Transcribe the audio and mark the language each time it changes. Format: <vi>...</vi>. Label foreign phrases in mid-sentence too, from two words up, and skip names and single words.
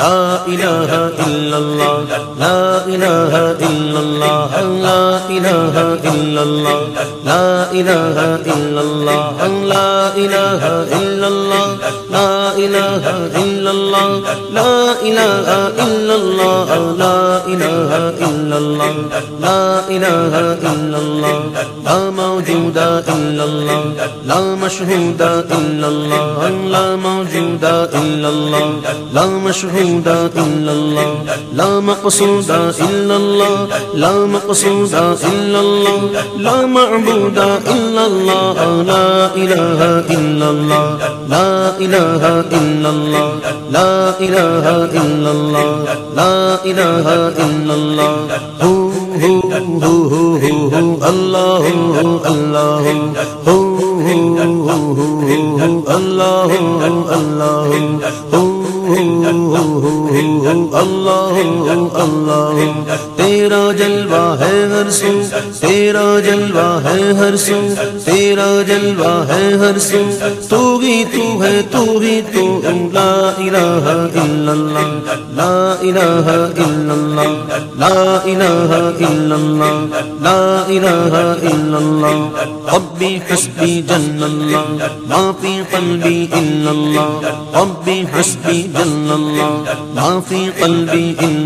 <ar>لا إله إلا الله، لا إله إلا الله، لا إله إلا الله، لا إله إلا الله، لا إله إلا الله، لا إله إلا الله, لا إله إلا الله، لا إله إلا الله، لا إله إلا الله، لا موجود إلا الله، لا مشهود إلا الله، لا موجود إلا الله, لا مشهود إلا الله، لا مقصود إلا الله، لا مقصود إلا الله، لا معبود إلا الله، لا إله إلا الله، لا إله إلا الله، لا إله إلا الله، لا إله إلا الله، هو الله الله هو الله الله اللہ</ar> <ur>اللہ تیرا جلوہ ہے ہر سو، تیرا جلوہ ہے ہر سو، تیرا جلوہ ہے ہر سو، تو ہی تو ہے، تو ہی تو،</ur> <ar>لا الہ الا اللہ، لا الہ الا اللہ، لا الہ الا اللہ، لا الہ الا اللہ، ربی حسبی جل اللہ، ما فی قلبی الا اللہ، ربی حسبی جل اللہ، ما فی قلبی الا</ar>